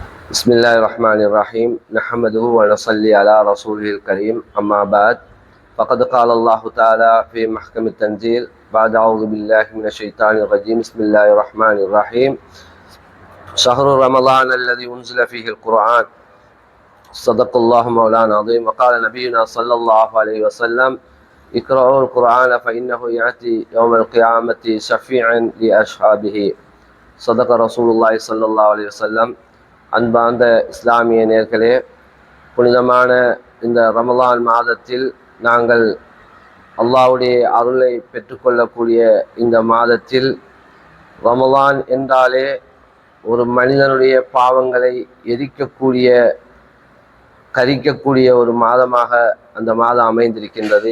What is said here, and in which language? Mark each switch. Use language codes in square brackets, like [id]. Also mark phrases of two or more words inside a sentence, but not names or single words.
[ar] بسم الله الرحمن الرحيم نحمده ونصلي على رسوله الكريم أما بعد فقد قال الله تعالى في محكم التنزيل بعد أعوذ بالله من الشيطان الرجيم بسم الله الرحمن الرحيم شهر رمضان الذي أنزل فيه القرآن صدق الله مولانا عظيم وقال نبينا صلى الله عليه وسلم اقرأوا القرآن فإنه يأتي يوم القيامة شفيعا لأصحابه صدق رسول الله صلى الله عليه وسلم. [ta] அன்பார்ந்த இஸ்லாமிய நேர்களே, புனிதமான இந்த ரமலான் மாதத்தில் நாங்கள் அல்லாஹ்வுடைய அருளை பெற்றுக்கொள்ளக்கூடிய இந்த மாதத்தில் ரமலான் என்றாலே ஒரு மனிதனுடைய பாவங்களை எரிக்கக்கூடிய கரிக்கக்கூடிய ஒரு மாதமாக அந்த மாதம் அமைந்திருக்கின்றது.